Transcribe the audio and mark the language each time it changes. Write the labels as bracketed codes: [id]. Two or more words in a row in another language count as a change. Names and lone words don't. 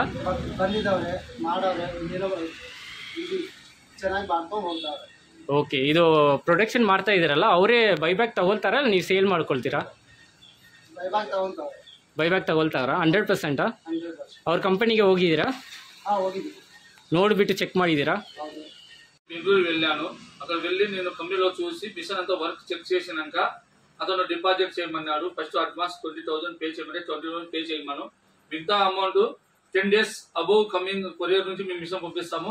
[kn] ಬಂದಿದ್ದವ್ರೆ, ಮಾಡೋರೆ, ಏನೋ ಇದು ಚೆನ್ನಾಗಿ ಮಾಡ್ಕೊಂಡು ಹೋಗ್ತಾವ್ರೆ. ಓಕೆ. ಇದು ಪ್ರೊಡಕ್ಷನ್ ಮಾಡ್ತಾ ಇದ್ದೀರಲ್ಲ, ಅವರೇ ಬೈಬ್ಯಾಕ್ ತಗೊಳ್ತಾರಾ ನೀವು ಸೇಲ್ ಮಾಡ್ಕೊಳ್ತೀರಾ? ಬೈಬ್ಯಾಕ್ ತಗೊಂತವ್ರೆ. ಬೈಬ್ಯಾಕ್ ತಗೊಳ್ತಾರಾ? 100%? 100%. ಅವ್ರ ಕಂಪನಿಗೆ ಹೋಗಿದ್ದೀರಾ? ಹೋಗಿದ್ದೀವಿ. ನೋಡಿಬಿಟ್ಟು చెక్ ಮಾಡಿದ್ದೀರಾ? [te] బెంగళూరు వెళ్ళాను. అక్కడ వెళ్ళి నేను కంపెనీలో చూసి మిషన్ అంతా [en] work check [te] చేసినాక అతను డిపాజిట్ చేయమన్నాడు. [en] first advance [te] 20,000 పే చేయమని 20,000 పే చేయమను. మిగతా అమౌంట్ [en] 10 days above coming [te] కొరియర్ నుంచి మేము మిషన్ పంపిస్తాము.